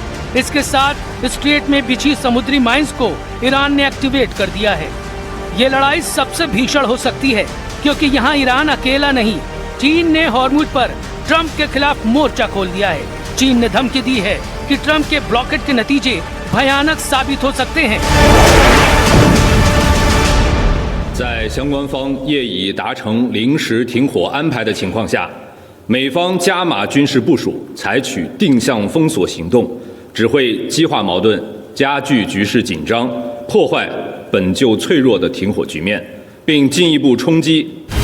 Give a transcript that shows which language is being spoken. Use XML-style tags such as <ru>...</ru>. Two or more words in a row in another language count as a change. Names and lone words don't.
<hi>इसके साथ स्ट्रेट में बिछी समुद्री माइंस को ईरान ने एक्टिवेट कर दिया है। ये लड़ाई सबसे भीषण हो सकती है क्योंकि यहाँ ईरान अकेला नहीं, चीन ने हॉर्मुज पर ट्रंप के खिलाफ मोर्चा खोल दिया है। चीन ने धमकी दी है कि ट्रंप के ब्लॉकेट के नतीजे भयानक साबित हो सकते हैं।</hi> <zh>在相关方业已达成临时停火安排的情况下，美方加码军事部署，采取定向封锁行动，只会激化矛盾，加剧局势紧张，破坏本就脆弱的停火局面，并进一步冲击</zh>